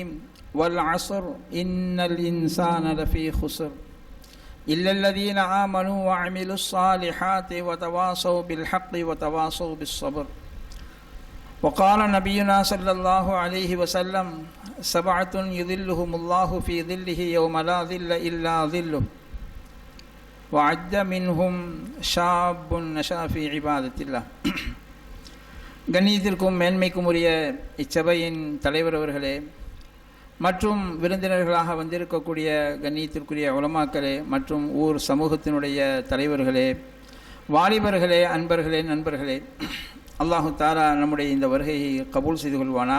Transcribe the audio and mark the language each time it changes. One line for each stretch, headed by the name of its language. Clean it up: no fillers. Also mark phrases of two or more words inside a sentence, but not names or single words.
Arabic: والعصر إن الإنسان لفي خسر إلا الذين آمنوا وعملوا الصالحات وتواصوا بالحق وتواصوا بالصبر. وقال نبينا صلى الله عليه وسلم: 7 يظلهم الله في ظله يوم لا ظل إلا ظله. وعد منهم شاب نشأ في عبادة الله.
Tamil: கண்ணியத்திற்கும் மேன்மைக்கும் உரிய இச்சபையின் தலைவர் அவர்களே மற்றும் விருந்தினர்களாக வந்திருக்கக்கூடிய கண்ணியத்திற்குரிய உலமாக்களே மற்றும் ஊர் சமூகத்தினுடைய தலைவர்களே, வாலிபர்களே, அன்பர்களே, நண்பர்களே,
Arabic: الله تعالى
Tamil: நம்முடைய இந்த வருகையை கபூல் செய்து கொள்வானாக.